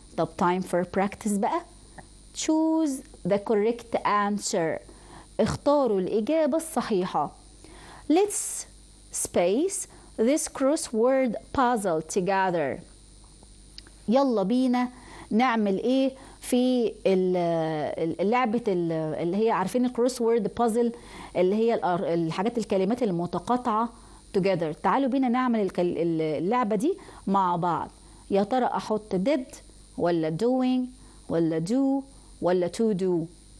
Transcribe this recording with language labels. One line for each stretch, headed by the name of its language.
English: طب time for practice بقى. choose the correct answer.
Arabic: اختاروا الإجابة الصحيحة.
English: let's space this crossword puzzle together.
Arabic: يلا بينا نعمل ايه في لعبة اللي هي عارفين الكروس وورد بازل اللي هي الحاجات الكلمات المتقاطعة together. تعالوا بينا نعمل اللعبة دي مع بعض. يا ترى احط did ولا doing ولا do ولا to do.